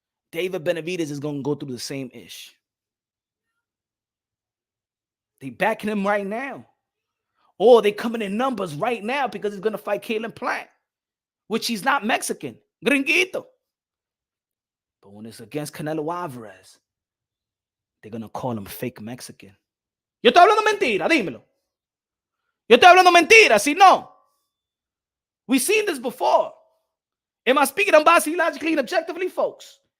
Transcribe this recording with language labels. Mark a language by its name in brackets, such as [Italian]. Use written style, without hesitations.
[English] David Benavidez is going to go through the same ish. They backing him right now. Or they coming in numbers right now because he's going to fight Caleb Plant, which he's not Mexican. Gringuito. But when it's against Canelo Alvarez, they're going to call him fake Mexican. [Spanish] Yo estoy hablando mentira, dímelo. Yo estoy hablando mentira, si no. [English] We've seen this before. Am I speaking unbiasedly, logically, and objectively, folks?